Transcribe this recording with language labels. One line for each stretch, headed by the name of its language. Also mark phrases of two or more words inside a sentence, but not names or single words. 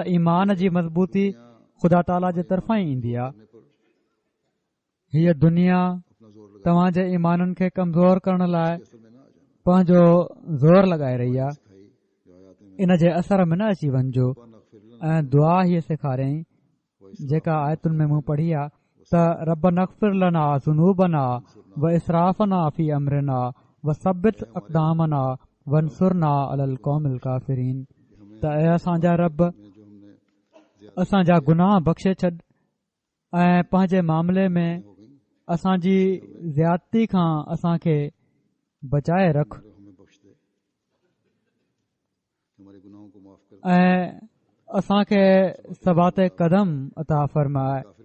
Sindhi: ईमान जी मज़बूती ख़ुदा ताला जे तरफ़ां ई ईंदी आहे हीअ दुनिया तव्हां जे ईमाननि खे कमज़ोर करण लाइ पंहिंजो ज़ोर लॻाए रही आहे इन जे असर में न अची वञिजो ऐं दुआ हीअ सेखारियईं जेका आयतुनि में मूं पढ़ी आहे त
Arabic: ربنا اغفر لنا ذنوبنا وإسرافنا في أمرنا وثبت أقدامنا وانصرنا على القوم الكافرين
Sindhi: त ऐं असांजा रब असांजा गुनाह बख़्शे छॾ ऐं पंहिंजे मामले में असांजी ज़्यादती खां असांखे बचाए रख ऐं असांखे सबाते कदम अता फ़रमाए